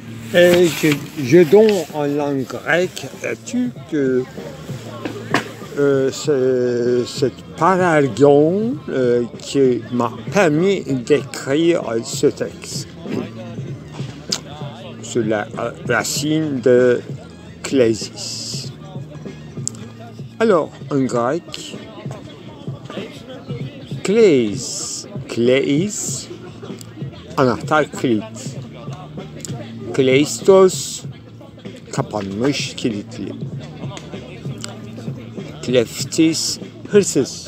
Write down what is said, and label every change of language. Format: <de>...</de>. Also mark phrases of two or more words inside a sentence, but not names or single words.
<fr>Et je donne en langue grecque que cette parallélisation qui m'a permis d'écrire ce texte sur la racine de klésis. Alors, en grec,</fr> <tr>kléis, anahtar kilit. Kleistos, kapanmış, kilitli. Kleftis, hırsız.</tr>